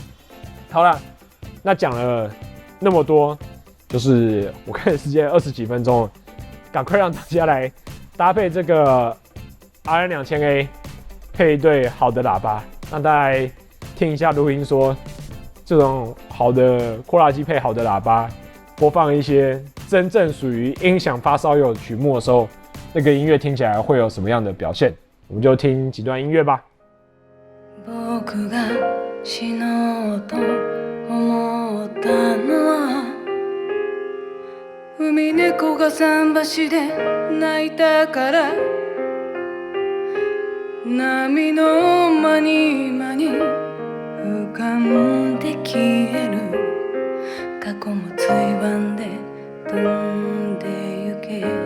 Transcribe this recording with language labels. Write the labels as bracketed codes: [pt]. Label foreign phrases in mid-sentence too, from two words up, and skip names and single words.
[zh] 好啦，那讲了那么多，就是我看时间20几分钟了，赶快让大家来搭配这个 RM2000A 配一对好的喇叭，让大家来听一下录音说这种好的扩大机配好的喇叭，播放一些真正属于音响发烧友曲目的时候，那个音乐听起来会有什么样的表现？我们就听几段音乐吧。 [ja] 僕が死のうと思ったのは海猫が桟橋で泣いたから波の間に間に浮かんで消える過去もついばんで飛んでゆけ